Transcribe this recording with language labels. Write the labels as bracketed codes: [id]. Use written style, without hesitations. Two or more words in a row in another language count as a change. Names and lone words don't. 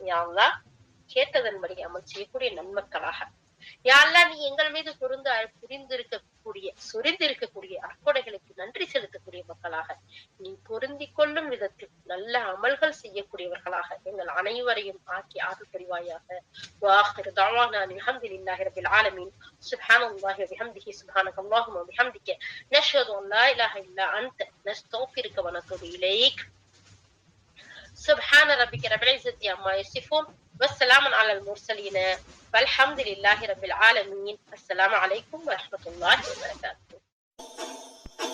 [ar] يا الله, [ta] கேட்டதன்படி அமல் செய்யக்கூடிய நன்மக்களாக [ar] يا الله, [ta] நீ எங்கள் மீது சொரிந்திருக்கக்கூடிய அற்புடைகளுக்கு நன்றி செலுத்தக்கூடிய மக்களாக, நீ பொருந்திக் கொள்ளும் விதத்தில் நல்ல அமல்கள் செய்யக்கூடியவர்களாக எங்கள் அனைவரையும் ஆக்கி ஆறு புரிவாயாக. [ar] وآخر دعوانا الحمد لله رب العالمين سبحان الله وبحمده سبحانك اللهم وبحمدك نشهد أن لا إله إلا أنت نستغفرك ونتوب إليك. سبحان ربك رب العزة عما يصفون والسلام على المرسلين والحمد لله رب العالمين. السلام عليكم ورحمة الله وبركاته.